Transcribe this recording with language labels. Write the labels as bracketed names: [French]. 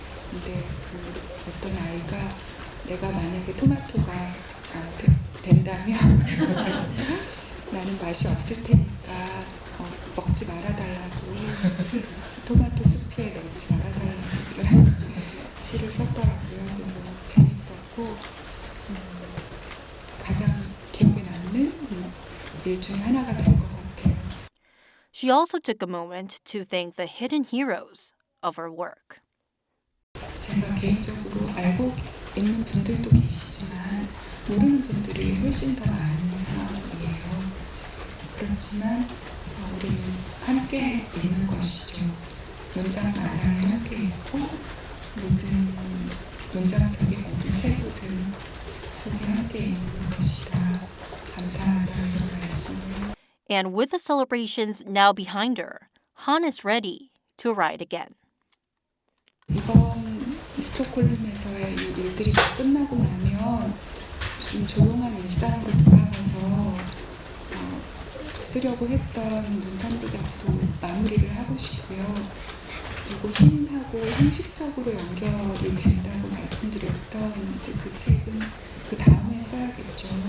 [Korean] 근데 어떤 아이가 내가 만약에 토마토가 된다면 나는 맛이 없을 테니까 먹지 말아달라고 토마토 수프에 넣지 말아달라고 이런 시를 썼더라고요. 너무 재밌었고 가장 기억에 남는 일 중에 하나가 된 것 같아요. [English] She also took a moment to thank the hidden heroes of her work. [Korean] 제가 개인적으로 알고 있는 분들도 계시지만 모르는 분들이 훨씬 더 많은 상황이에요. 그렇지만 우리는 함께 있는 것이죠. 문장마다 함께 있고 모든 문장 속의 모든 세부들 속에 함께 있는 것이다. 감사하다 이런 말씀을. [English] And with the celebrations now behind her, Han is ready to ride again. [Korean] 이번 스톡홀름에서의 이 일들이 다 끝나고 나면 좀 조용한 일상으로 돌아가서 쓰려고 했던 논산부작도 마무리를 하고 싶고요. 그리고 힘하고 형식적으로 연결이 된다고 말씀드렸던 이제 그 책은 그 다음에 써야겠죠.